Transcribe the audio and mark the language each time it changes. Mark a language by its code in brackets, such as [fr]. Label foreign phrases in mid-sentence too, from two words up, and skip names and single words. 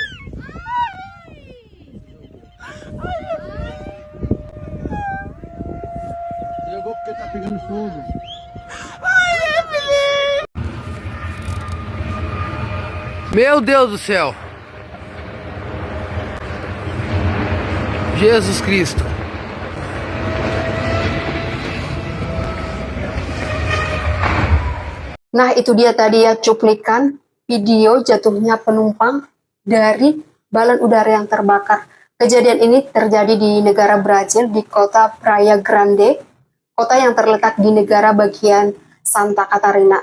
[pt] Jogou porque tá pegando fogo. Meu Deus do céu! Jesus Cristo! [id] Nah, itu dia tadi ya cuplikan video jatuhnya penumpang dari balon udara yang terbakar. Kejadian ini terjadi di negara Brazil, di kota Praia Grande, kota yang terletak di negara bagian Santa Catarina.